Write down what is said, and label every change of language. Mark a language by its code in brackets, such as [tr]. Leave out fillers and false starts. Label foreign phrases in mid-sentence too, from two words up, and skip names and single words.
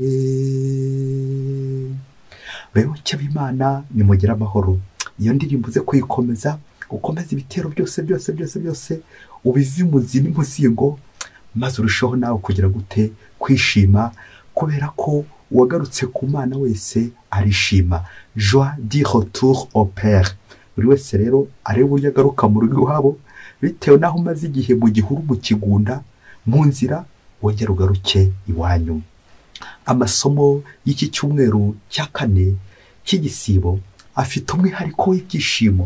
[rw] Bayoboke b'Imana nimugire amahoro. Iyo ndirimbo uze kuyikomeza, ukomeza ibitero byose ubivi muzi n'umuzingo, maze urushaho nawe kugira gute kwishima, kubera ko uwagarutse ku Mana wese arishima. [fr] Joie du retour au Père. [rw] Buri wese rero areba uburyo agaruka mu rugo iwabo, bitewe n'aho umaze igihe mu gihuru mu kigunda, mu nzira wongera ugaruke iwanyu. Amasomo y'iki cyumweru cya kane cy'igisibo afite umwihariko w'ibyishimo.